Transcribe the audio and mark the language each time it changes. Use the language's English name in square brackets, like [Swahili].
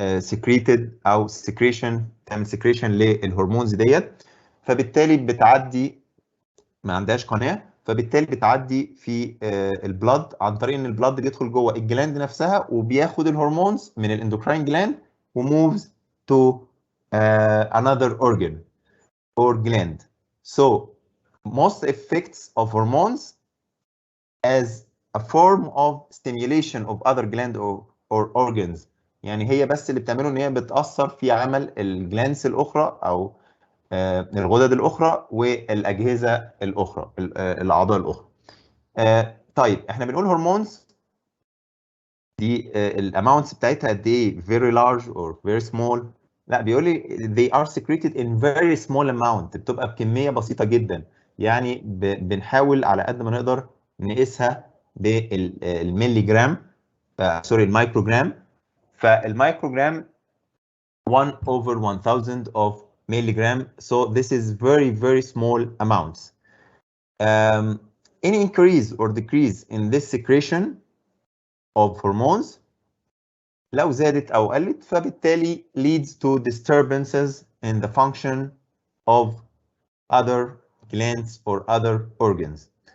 [Arabic] secreted أو secretion تعمل secretion للهرمونز ديت، فبالتالي بتعدي ما عندهاش قناة، فبالتالي بتعدي في البلد عن طريق ان البلد بيدخل جوه الجلاند نفسها وبياخد الهرمونز من الاندوكراين جلاند وموفز [English] to another organ or gland. So most effects of hormones as a form of stimulation of other gland or organs. [Arabic] يعني هي بس اللي بتعمله ان هي بتأثر في عمل الجلاندز الاخرى او الغدد الاخرى والاجهزه الاخرى الاعضاء الاخرى. طيب احنا بنقول هرمونز دي الاماونتس بتاعتها قد ايه؟ [English] very large or very small؟ [Arabic] لا، بيقول لي [English] they are secreted in very small amount، [Arabic] بتبقى بكميه بسيطه جدا، يعني بنحاول على قد ما نقدر نقيسها بالملي جرام، سوري المايكروجرام. [English] فالمايكروجرام 1 over 1000 of milligram, so this is very small amounts. Any increase or decrease in this secretion of hormones [Arabic] لو زادت أو قلت فبالتالي [English] leads to disturbances in the function of other glands or other organs.